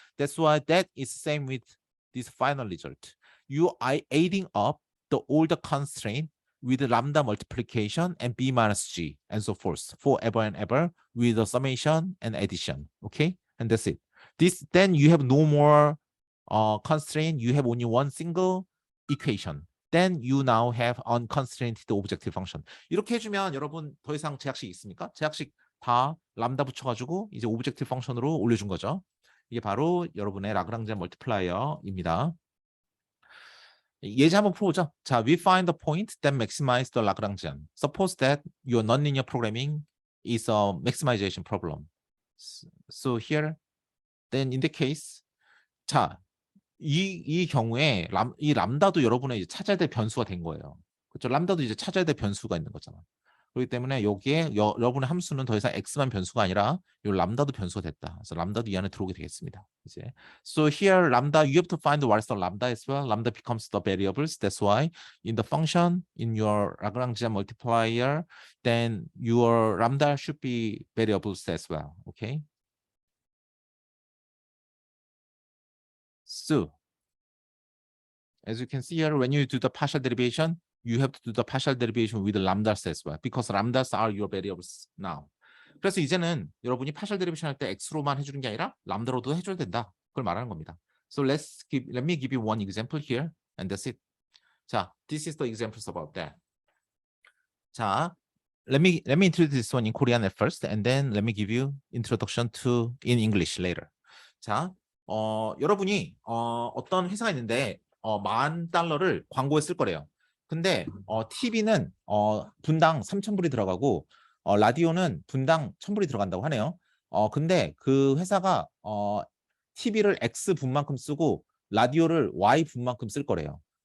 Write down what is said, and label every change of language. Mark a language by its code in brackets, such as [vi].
[en] That's why that is same with this final result. You are adding up all the constraint with the lambda multiplication and b minus g and so forth forever and ever with the summation and addition. Okay, and that's it. Then you have no more constraint. You have only one single equation. Then you now have unconstrained objective function. [ko] 이렇게 해주면 여러분 더 이상 제약식 있습니까? 제약식 다 람다 붙여가지고 이제 오브젝티브 펑션으로 올려준 거죠. 이게 바로 여러분의 라그랑지안 멀티플라이어입니다. 예제 한번 풀어보죠. 자, [en] we find the point that maximize the Lagrangian. Suppose that your nonlinear programming is a maximization problem. So here, then in the case, [ko] 자, 이 경우에 이 람다도 여러분의 이제 찾아야 될 변수가 된 거예요. 그렇죠? 람다도 이제 찾아야 될 변수가 있는 거잖아. 그렇기 때문에 여기에 여러분의 함수는 더 이상 x만 변수가 아니라 이 람다도 변수가 됐다. 그래서 람다도 이 안에 들어오게 되겠습니다. [en] 이제 so here lambda you have to find what is the lambda as well. Lambda becomes the variables. That's why in the function in your Lagrangian multiplier, then your lambda should be variables as well. Okay. So as you can see here, when you do the partial derivation, you have to do the partial derivation with lambdas as well, because lambdas are your variables now. [ko] 그래서 이제는 여러분이 partial derivation 할 때 x로만 해주는 게 아니라 람다로도 해줘야 된다. 그걸 말하는 겁니다. [en] So let me give you one example here, and that's it. 자, this is the examples about that. 자, let me introduce this one in Korean at first, and then let me give you introduction to in English later. [ko] 자, 여러분이 어떤 회사가 있는데 $10,000를 광고에 쓸 거래요. 근데 TV는 분당 3,000불이 들어가고 라디오는 분당 1000불이 들어간다고 하네요. 근데 그 회사가 TV를 X 분만큼 쓰고 라디오를 Y 분만큼 쓸 거래요.